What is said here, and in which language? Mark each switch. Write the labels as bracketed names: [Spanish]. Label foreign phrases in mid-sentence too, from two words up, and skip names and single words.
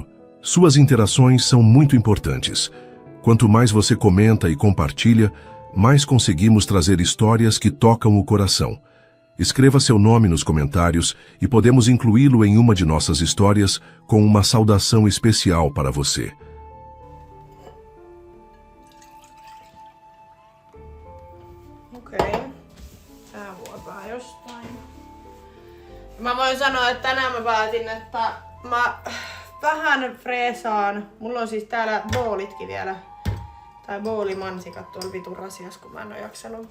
[Portuguese] Suas interações são muito importantes. Quanto mais você comenta e compartilha, mais conseguimos trazer histórias que tocam o coração. Escreva seu nome nos comentários e podemos incluí-lo em uma de nossas histórias com uma saudação especial para você. [Finnish] Okei. Tää vuotaa jostain. Mä voin sanoa, että tänään mä päätin, että mä vähän freesaan. Mulla on siis täällä boolitkin vielä. Tai boolimansikat tuolla vitun rasias, kun mä en oo jaksanut.